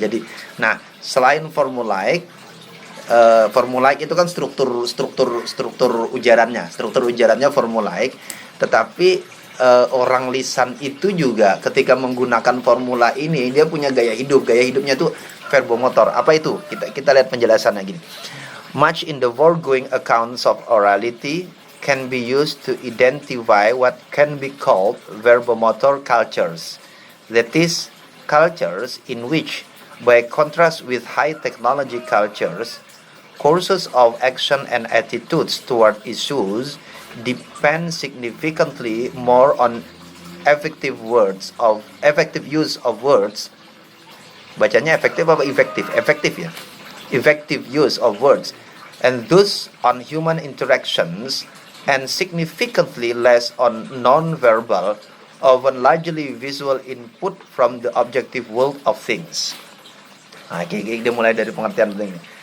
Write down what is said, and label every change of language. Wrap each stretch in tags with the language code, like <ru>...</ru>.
<id>Jadi, nah selain formulaik, formulaik itu kan struktur ujarannya formulaik, tetapi orang lisan itu juga ketika menggunakan formula ini dia punya gaya hidupnya itu verbomotor. Apa itu? Kita lihat penjelasannya gini.</id> <en>Much in the foregoing accounts of orality can be used to identify what can be called verbomotor cultures. That is, cultures in which, by contrast with high technology cultures, courses of action and attitudes toward issues depend significantly more on effective use of words.</en> <id>Bacanya efektif apa efektif? Efektif ya.</id> <en>Effective use of words, and thus on human interactions, and significantly less on non-verbal, often largely visual input from the objective world of things.</en> <id>Nah, dia mulai dari pengertian ini.</id>